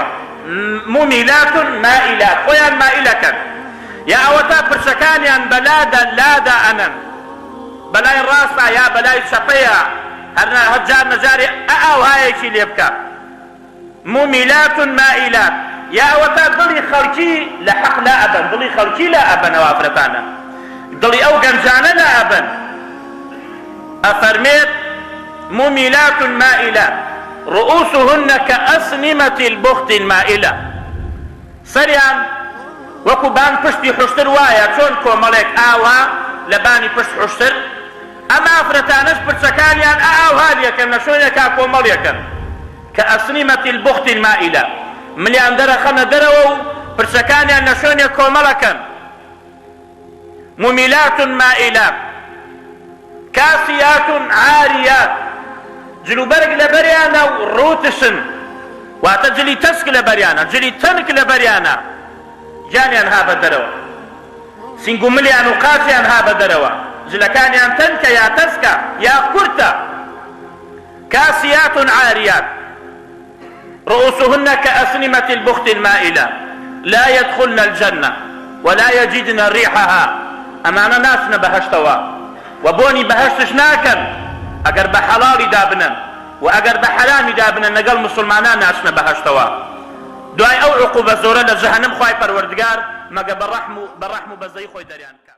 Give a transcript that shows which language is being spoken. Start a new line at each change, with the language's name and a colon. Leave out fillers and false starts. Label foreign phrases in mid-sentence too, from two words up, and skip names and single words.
Arabic: مميلات مائلات،
Central Kurdish: خۆیان مائیلەکەن، یا ئەوەتا پرسەکانیان بەلادا لادا ئەنن، بەلای ڕاستە یا بەلای چەپەیە، هەرجار نەجارێ ئاوهایەکی لێ بکە.
Arabic: مميلات مائلات،
Central Kurdish: یا ئەوەتا دڵی خەڵکی لە حەق لا ئەبەن، دڵی خەڵکی لا ئەبەن، ئەو ئافرەتانە دڵی ئەو گەنجانە لا ئەبەن. ئەفەرمێت
Arabic: مميلات مائلات رؤوسهن كأسنمة البخت المائلة،
Central Kurdish: سەریان وەکو بان پشتی حوشتر وایە، چۆن کۆمەڵێک ئاوا لە بانی پشت حوشتر. ئەمە ئافرەتانەش پرچەکانیان ئاوها لێکەن، لە شوێنێکا کۆمەڵێکن،
Arabic: كأسنمة البخت المائلة،
Central Kurdish: ملیان دەرەخەنە دەرەوە و پرچەکانیان لە شوێنێک کۆمەڵەکەن.
Arabic: مميلات مائلات كاسيات عاريات،
Central Kurdish: جلوبەرگ لە بەریانە و ڕوتشن، واتە جلی تەسک لە بەریانە، جلی تەنک لە بەریانە، جانیان ها بە دەرەوە، سنگ و ملیان و قاچیان ها بە دەرەوە، جلەکانیان تەنکە یا تەسکە یا کورتە.
Arabic: كاسيات عاريات رؤوسهن كأسنمة البخت المائلة لا يدخلن الجنة ولا يجدن ريحها،
Central Kurdish: ئەمانە ناچنە بەهەشتەوە و بۆنی بەهەشتش ناکەن ئەگەر بە حەڵاڵی دابنن و ئەگەر بە حەرامی دابنن، لەگەڵ مسلمانان ناچنە بەهەشتەوە. دوای ئەو عقوبە زۆرە لە جەهەنەم خوای پەروەردگار مەگە بە ڕەحم و بەزەی خۆی دەریان